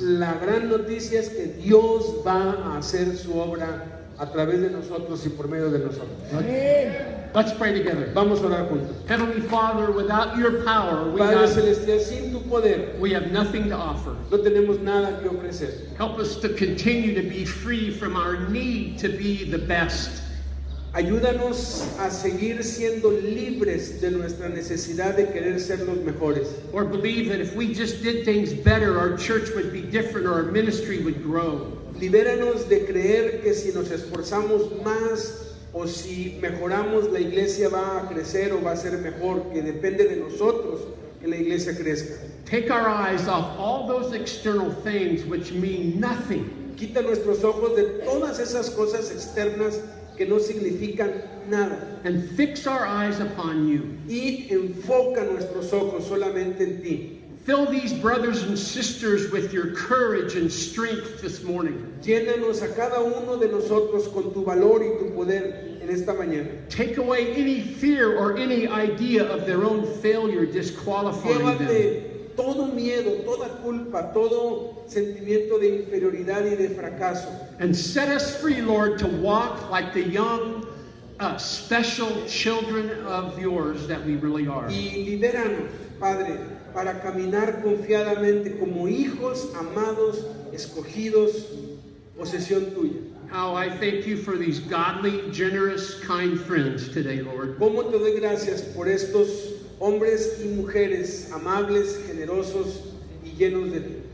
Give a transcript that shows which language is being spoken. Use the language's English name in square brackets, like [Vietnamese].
[Spanish] La gran noticia es que Dios va a hacer su obra a través de nosotros y por medio de nosotros. [English] Let's pray together. [Spanish] Vamos a orar juntos. [English] Heavenly Father, without your power, [Spanish] Padre Celestial, sin tu poder [English] we have nothing to offer. [Spanish] no tenemos nada que ofrecer. [English] Help us to continue to be free from our need to be the best. [Spanish] Ayúdanos a seguir siendo libres de nuestra necesidad de querer ser los mejores. [English] Or believe that if we just did things better, our church would be different or our ministry would grow. [Spanish] Libéranos de creer que si nos esforzamos más o si mejoramos la iglesia va a crecer o va a ser mejor, que depende de nosotros que la iglesia crezca. [English] Take our eyes off all those external things which mean nothing. [Spanish] Quita nuestros ojos de todas esas cosas externas que no significan nada [English] And fix our eyes upon you. [Spanish] y enfoca nuestros ojos solamente en ti. [English] Fill these brothers and sisters with your courage and strength this morning. [Spanish] Llénanos a cada uno de nosotros con tu valor y tu poder en esta mañana. [English] Take away any fear or any idea of their own failure disqualifying them. [Spanish] Llévate todo miedo, toda culpa, todo sentimiento de inferioridad y de fracaso. [English] And set us free, Lord, to walk like the young, special children of yours that we really are. [Spanish] Y libéranos, Padre, para caminar confiadamente como hijos amados, escogidos, posesión tuya. [English] How I thank you for these godly, generous, kind friends today, Lord. [Spanish] ¿Cómo te doy gracias por estos hombres y mujeres amables, generosos y llenos de ti?